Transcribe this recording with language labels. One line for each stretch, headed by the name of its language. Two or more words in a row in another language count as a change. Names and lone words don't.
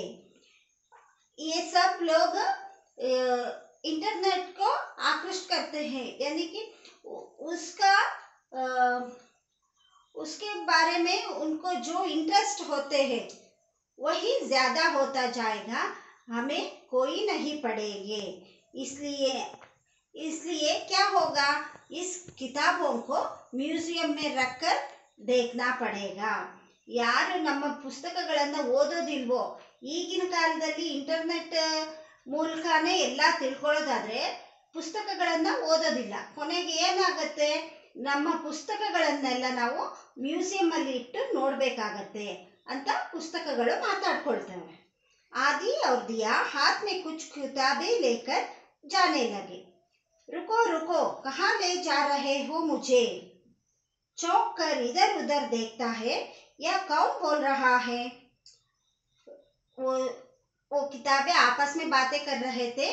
Hindi: ये सब लोग इंटरनेट को आकृष्ट करते हैं, यानी कि उसका उसके बारे में उनको जो इंटरेस्ट होते हैं वही ज्यादा होता जाएगा, हमें कोई नहीं पढ़ेंगे। इसलिए इसलिए क्या होगा, इस किताबों को म्यूजियम में रखकर देखना पड़ेगा।
Kannada: ಯಾರು ನಮ್ಮ ಪುಸ್ತಕಗಳನ್ನು ಓದೋದಿಲ್ವೋ, ಈಗಿನ ಕಾಲದಲ್ಲಿ ಇಂಟರ್ನೆಟ್ ಮೂಲಕನೇ ಎಲ್ಲ ತಿಳ್ಕೊಳ್ಳೋದಾದ್ರೆ ಪುಸ್ತಕಗಳನ್ನು ಓದೋದಿಲ್ಲ, ಕೊನೆಗೆ ಏನಾಗುತ್ತೆ, ನಮ್ಮ ಪುಸ್ತಕಗಳನ್ನೆಲ್ಲ ನಾವು ಮ್ಯೂಸಿಯಂ ಅಲ್ಲಿ ಇಟ್ಟು ನೋಡಬೇಕಾಗತ್ತೆ ಅಂತ ಪುಸ್ತಕಗಳು ಮಾತಾಡ್ಕೊಳ್ತವೆ।
Hindi: आदि और दिया हाथ में कुछ किताबें लेकर जाने लगे। रुको रुको, कहाँ ले जा रहे हो मुझे? चौंक कर इधर उधर देखता है, यह कौन बोल रहा है? वो किताबें आपस में बातें कर रहे थे।